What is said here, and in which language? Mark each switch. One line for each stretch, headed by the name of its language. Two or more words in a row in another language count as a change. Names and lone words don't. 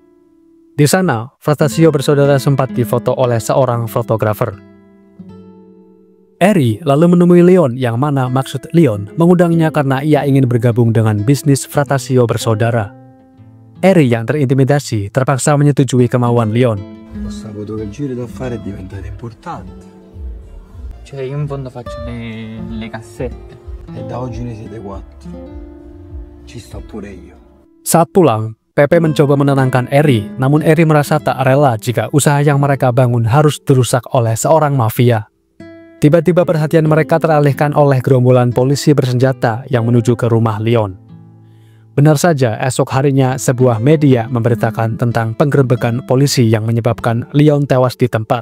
Indonesian: Di sana, Fratasio bersaudara sempat difoto oleh seorang fotografer. Eri lalu menemui Leon yang mana maksud Leon mengundangnya karena ia ingin bergabung dengan bisnis Fratasio bersaudara. Eri yang terintimidasi terpaksa menyetujui kemauan Leon.
Italian: Ho saputo che il giro d'affari è diventato importante. Cioè io in fondo faccio le cassette. E da oggi ne siete 4. Ci sto pure io.
Indonesian: Saat pulang, Pepe mencoba menenangkan Eri, namun Eri merasa tak rela jika usaha yang mereka bangun harus dirusak oleh seorang mafia. Tiba-tiba perhatian mereka teralihkan oleh gerombolan polisi bersenjata yang menuju ke rumah Leon. Benar saja, esok harinya sebuah media memberitakan tentang penggerebekan polisi yang menyebabkan Leon tewas di tempat.